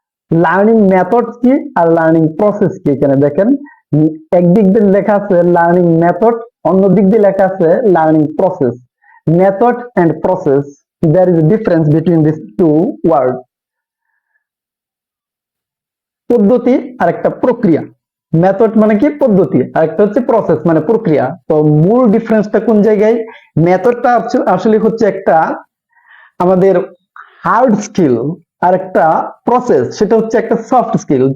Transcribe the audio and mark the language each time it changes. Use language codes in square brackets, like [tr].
[bn] Learning method কি are learning process কি, এখানে দেখেন একদিক দিয়ে লেখা আছে লার্নিং মেথড, অন্য দিক দিয়ে লেখা আছে learning process. [en] Method and process, there is a difference between these two words. [bn] পদ্ধতি আর একটা প্রক্রিয়া। মেথড মানে কি পদ্ধতি, আর একটা হচ্ছে প্রসেস মানে প্রক্রিয়া। তো মূল ডিফারেন্সটা কোন জায়গায়? মেথডটা আসলে হচ্ছে একটা আমাদের হার্ড স্কিল, আর একটা প্রসেস সেটা হচ্ছে একটা সফট স্কিল।